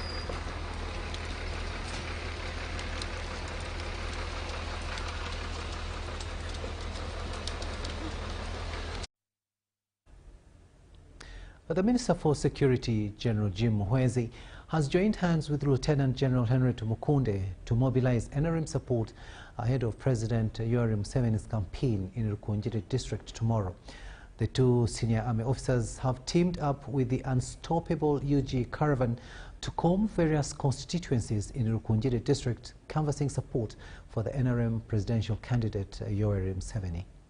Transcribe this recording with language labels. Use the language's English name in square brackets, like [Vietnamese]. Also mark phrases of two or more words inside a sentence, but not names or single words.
[English] The Minister for Security, General Jim Muhwezi, has joined hands with Lieutenant General Henry Tumukunde to mobilize NRM support ahead of President Yoweri Museveni's campaign in Rukungiri district tomorrow. The two senior army officers have teamed up with the Unstoppable UG Caravan to comb various constituencies in Rukungiri district, canvassing support for the NRM presidential candidate Yoweri Museveni.